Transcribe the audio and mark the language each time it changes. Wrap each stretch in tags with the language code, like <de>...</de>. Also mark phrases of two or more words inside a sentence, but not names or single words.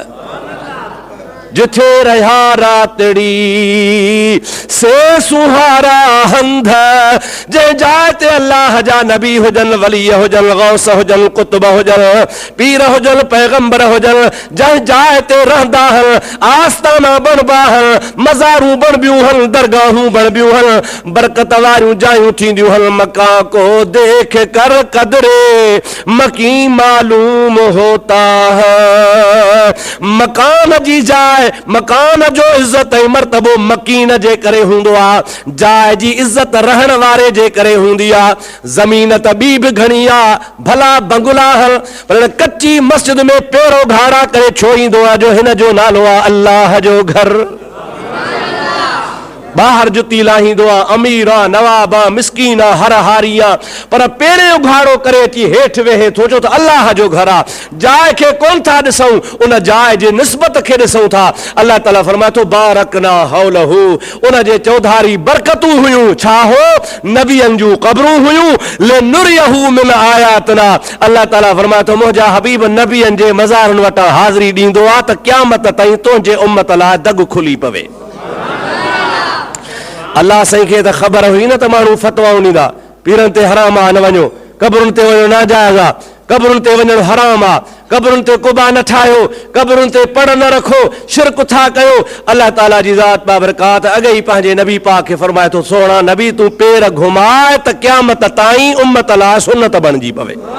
<sd>जिथे रहिया रातड़ी से सुहारा हंध जे जाइ ते अल्लाह जा नबी हुजन वली हुजन गौस हुजन कुतुब हुजन पीर हुजन पैगंबर हुजन जंहिं जाइ ते रहंदा आहिनि आस्थाना बणिबा आहिनि मज़ारूं बणिबियूं आहिनि दरगाहूं बणिबियूं आहिनि बरकत वारियूं जायूं थींदियूं आहिनि मका</sd> <ur>کو دیکھ کر قدرِ مکیں معلوم ہوتا ہے</ur> <sd>मकान जी जाइ मकान जो इज्जत ऐं मर्तबो मकीन जे करे हूंदो आहे जाइ जी इज्जत रहण वारे जे करे हूंदी आहे ज़मीन त ॿी बि घणी आहे भला बंगला आहिनि पर कच्ची मस्जिद में पेरो घाड़ा करे छो ईंदो आहे जो हिन जो नालो आहे अल्लाह जो घर ॿाहिरि जुती लाहींदो आहे अमीर आहे नवाब आहे मिसकीन आहे हर हारी आहे पर पहिरियों उघाड़ो करे अची हेठि वेहे थो छो त अल्लाह जो घर आहे जाइ खे कोन था ॾिसूं उन जाइ जे निस्बत खे ॾिसूं था अल्लाह ताला फरमाए थो</sd> <ar>باركنا حوله</ar> <sd>उन जे चौधारी बरकतूं हुयूं छा हो नबियनि जूं क़बरूं हुयूं</sd> <ar>لنريه من آياتنا</ar> <sd>अल्लाह ताला फरमाए थो मुंहिंजा हबीब नबियनि जे मज़ारनि वटां हाज़िरी ॾींदो आहे त क़यामत ताईं तुंहिंजे उम्मत लाइ दग खुली पवे अल्लाह साईं खे त ख़बर हुई न त माण्हू फतवाऊं ॾींदा पीरनि ते हराम आहे न वञो क़बरुनि ते वञणु नाजाइज़ आहे क़बरुनि ते वञणु हराम आहे क़बरुनि ते कुबा न ठाहियो क़बरुनि ते पड़ न रखो शिरक था कयो अल्लाह ताला जी ज़ात बाबरकात अॻे ई पंहिंजे नबी पाक खे फरमाए थो सोणा नबी तूं पेर घुमाए त क़यामत ताईं उम्मत लाइ सुन्नत बणिजी पवे</sd>